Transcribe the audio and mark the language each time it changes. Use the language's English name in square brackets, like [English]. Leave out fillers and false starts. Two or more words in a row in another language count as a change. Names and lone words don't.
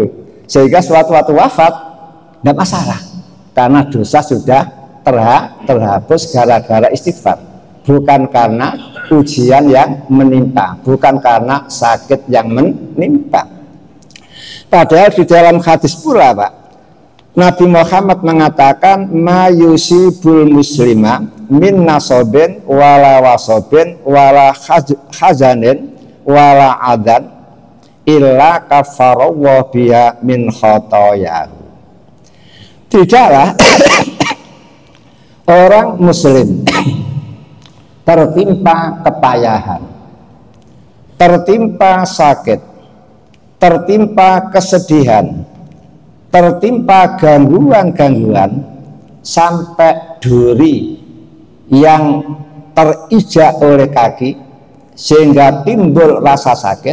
[Indonesian] Sehingga suatu wafat tidak masalah, karena dosa sudah terhapus gara-gara istighfar, bukan karena ujian yang menimpa, bukan karena sakit yang menimpa. Padahal di dalam hadis pula, Pak, Nabi Muhammad mengatakan, [Arabic] ما يصيب المسلم من نصب ولا وصب ولا حزن ولا أذى إلا كفر الله بها من خطاياه. [Indonesian] Tidaklah orang muslim tertimpa kepayahan, tertimpa sakit, tertimpa kesedihan, tertimpa gangguan-gangguan, sampai duri yang terijak oleh kaki sehingga timbul rasa sakit.